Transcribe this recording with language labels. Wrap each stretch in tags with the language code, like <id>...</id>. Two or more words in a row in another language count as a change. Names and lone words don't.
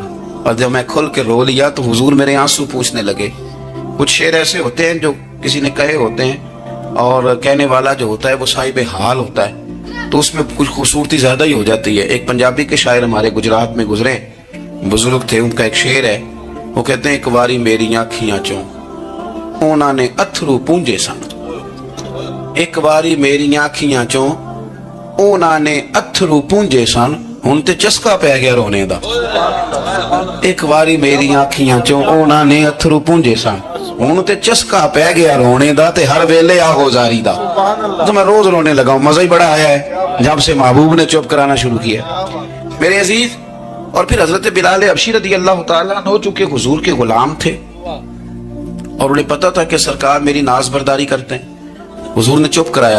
<ur>اور جب میں کھل کے رو لیا تو حضور میرے آنسو پوچھنے لگے. کچھ شعر ایسے ہوتے ہیں جو کسی نے کہے ہوتے ہیں اور کہنے والا جو ہوتا ہے وہ صاحب حال ہوتا ہے تو اس میں کچھ خوبصورتی زیادہ ہی ہو جاتی ہے. ایک پنجابی کے شاعر ہمارے گجرات میں گزرے، بزرگ تھے، ان کا ایک شعر ہے.</ur> <pa>وہ کہتے ہیں ایک واری میری آنکھیاں چوں انہاں نے اتھرو پونجے سن. ایک واری میری آنکھیاں چوں انہاں نے اتھرو پونجے سن، ہن تے چسکا پہ گیا رونے دا. ایک واری میری آنکھیاں چوں انہاں نے اتھرو پونجے سن، ہن تے چسکا پہ گیا رونے دا تے ہر ویلے آہو زاری دا.</pa> <ur>تو میں روز رونے لگا ہوں، مزہ ہی بڑا آیا ہے جب سے محبوب نے چپ کرانا شروع کیا. میرے عزیز، اور پھر حضرت بلال حبشی</ur> <ar>رضی اللہ تعالیٰ عنہ</ar> <ur>چونکہ حضور کے غلام تھے اور انہیں پتا تھا کہ سرکار میری ناز برداری کرتے ہیں، حضور نے چپ کرایا.</ur>